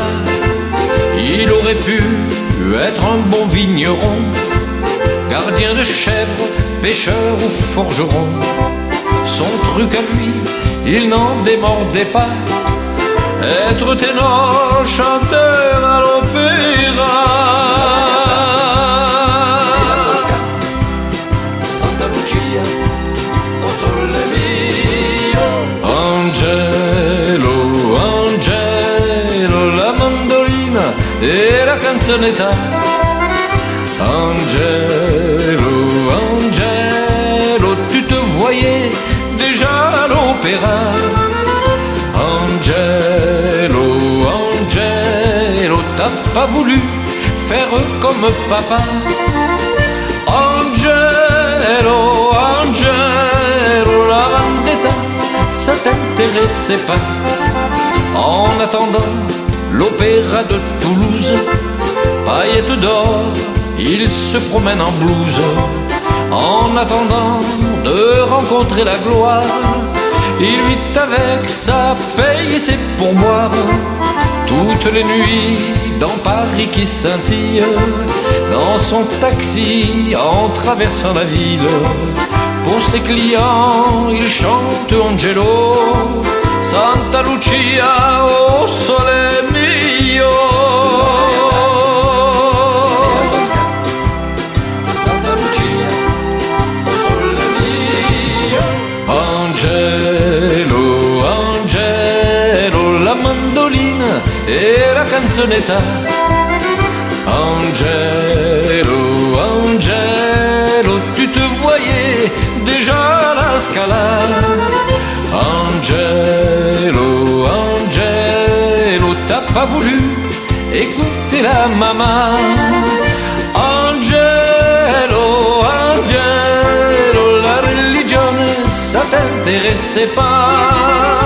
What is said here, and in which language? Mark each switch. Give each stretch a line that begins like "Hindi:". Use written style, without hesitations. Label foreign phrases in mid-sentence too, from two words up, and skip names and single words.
French: Il aurait pu être un bon vigneron, gardien de chèvres, pêcheur ou forgeron. Son truc à lui, il n'en démordait pas, être ténor, chanteur à l'opéra. Santa Lucia, au sole mio.
Italian: Angelo, Angelo, la mandolina e la canzonetta. Angelo, Angelo,
French: tu te voyais déjà à l'opéra. Angelo, Angelo, t'as pas voulu faire comme papa. Angelo, Angelo, la vendetta, ça t'intéressait pas. En attendant l'opéra de Toulouse, paillettes d'or, il se promène en blouse. En attendant de rencontrer la gloire, il vit avec sa paye et ses pourboires. Toutes les nuits dans Paris qui scintille, dans son taxi en traversant la ville, pour ses clients, il chante Angelo, Santa Lucia, oh sole mio. Santa Lucia, oh sole mio.
Italian: Angelo, Angelo, la mandolina e la canzonetta. Angelo, Angelo,
French: tu te voyais déjà à la Scala. Angelo, Angelo, t'as pas voulu écouter la maman. Angelo, Angelo, la religion, ça t'intéressait pas.